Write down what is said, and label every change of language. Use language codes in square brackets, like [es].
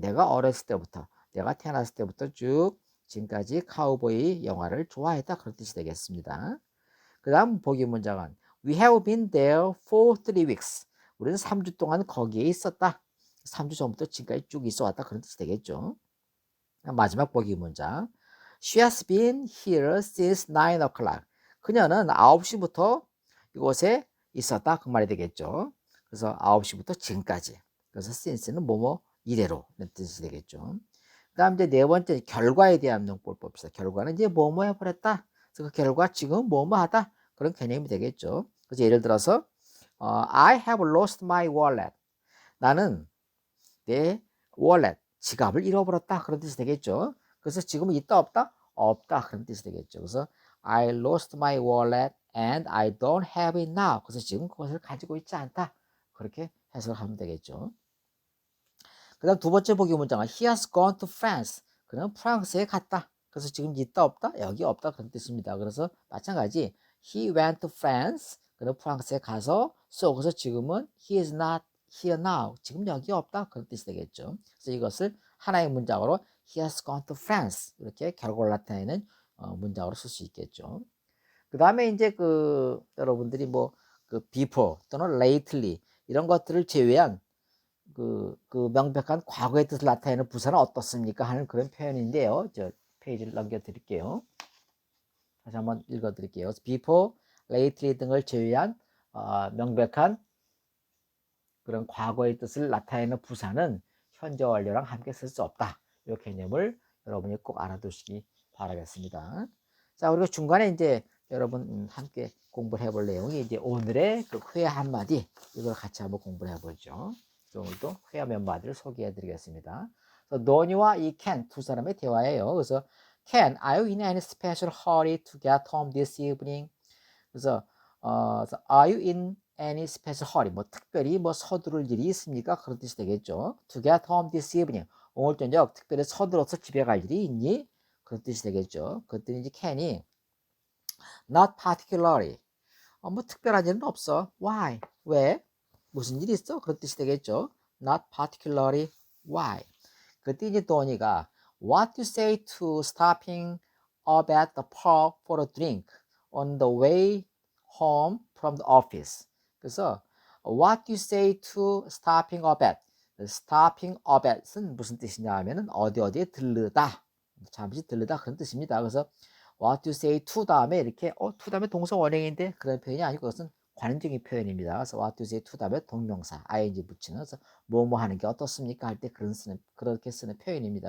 [ko] 내가 어렸을 때부터, 내가 태어났을 때부터 쭉 지금까지 카우보이 영화를 좋아했다. 그런 뜻이 되겠습니다. 그 다음 보기 문장은 [en] We have been there for 3 weeks. [ko] 우리는 3주 동안 거기에 있었다. 3주 전부터 지금까지 쭉 있어 왔다. 그런 뜻이 되겠죠. 마지막 보기 문장. [en] She has been here since 9 o'clock. [ko] 그녀는 9시부터 이곳에 있었다. 그 말이 되겠죠. 그래서 9시부터 지금까지. 그래서 since는 뭐뭐 이래로 이런 뜻이 되겠죠. 그 다음 이제 네 번째 결과에 대한 용법을 봅시다. 결과는 이제 뭐뭐 해버렸다. 그래서 그 결과 지금 뭐뭐 하다. 그런 개념이 되겠죠. 그래서 예를 들어서 [en] I have lost my wallet. [ko] 나는 내 wallet, 지갑을 잃어버렸다. 그런 뜻이 되겠죠. 그래서 지금 있다 없다? 없다. 그런 뜻이 되겠죠. 그래서 [en] I lost my wallet and I don't have it now. [ko] 그래서 지금 그것을 가지고 있지 않다. 그렇게 해석하면 되겠죠. 그 다음 두 번째 보기 문장은 [en] He has gone to France. [ko] 그는 프랑스에 갔다. 그래서 지금 있다 없다? 여기 없다. 그런 뜻입니다. 그래서 마찬가지 [en] He went to France. [ko] 그는 프랑스에 가서 그래서 지금은 [en] He is not here now. [ko] 지금 여기 없다. 그런 뜻이 되겠죠. 그래서 이것을 하나의 문장으로 [en] He has gone to France. [ko] 이렇게 결과를 나타내는 문장으로 쓸 수 있겠죠. 그 다음에 이제 그 여러분들이 뭐 그 before 또는 lately 이런 것들을 제외한 그 명백한 과거의 뜻을 나타내는 부사는 어떻습니까? 하는 그런 표현인데요. 저 페이지를 넘겨 드릴게요. 다시 한번 읽어 드릴게요. before, lately 등을 제외한 명백한 그런 과거의 뜻을 나타내는 부사는 현재 완료랑 함께 쓸 수 없다. 이 개념을 여러분이 꼭 알아두시기 바라겠습니다. 자, 그리고 중간에 이제 여러분 함께 공부를 해볼 내용이 이제 오늘의 그 회화 한마디 이걸 같이 한번 공부를 해보죠. 오늘도 회화 몇 마디를 소개해 드리겠습니다. 노니와 이 캔 두 사람의 대화예요. 그래서 [en] Ken, are you in any special hurry to get home this evening? [ko] 그래서 [en] are you in any special hurry? [ko] 뭐 특별히 뭐 서두를 일이 있습니까? 그런 뜻이 되겠죠. [en] To get home this evening. [ko] 오늘 저녁 특별히 서둘러서 집에 갈 일이 있니? 그런 뜻이 되겠죠. 그랬더니 이제 Ken이 [en] not particularly. [ko] 뭐 특별한 일은 없어. Why? 왜? 무슨 일이 있어? 그런 뜻이 되겠죠. [en] Not particularly. Why? [ko] 그때 이제 도니가 [en] What do you say to stopping up at the pub for a drink on the way home from the office? [ko] 그래서 [en] What do you say to stopping up at? stopping up at [ko] 은 무슨 뜻이냐 하면은 어디에 들르다. 잠시 들르다 그런 뜻입니다. 그래서 What do you say to 다음에 이렇게 to 다음에 동사 원형인데 그런 표현이 아니고 그것은 관용적인 표현입니다. 그래서 what do you say to 다음에 동명사 ing 붙이는 그래서 뭐뭐 하는 게 어떻습니까 할 때 그렇게 쓰는 표현입니다.